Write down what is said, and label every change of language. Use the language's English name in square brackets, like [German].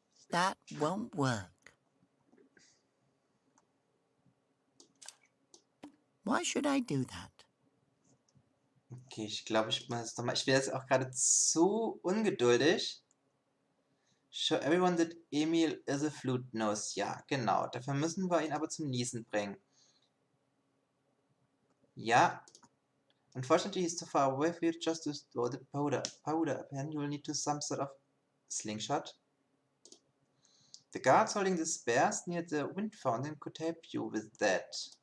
[English] That won't work. Why should I do that? [German] Okay, ich glaube, ich muss es nochmal. Ich werde jetzt auch gerade zu ungeduldig. [English] Show everyone that Emil is a flute nose. [German] Ja, genau. Dafür müssen wir ihn aber zum Niesen bringen. Ja. [English] Unfortunately, he's too far away for you just to store the powder. Then you will need to some sort of slingshot. The guards holding the spears near the wind fountain could help you with that.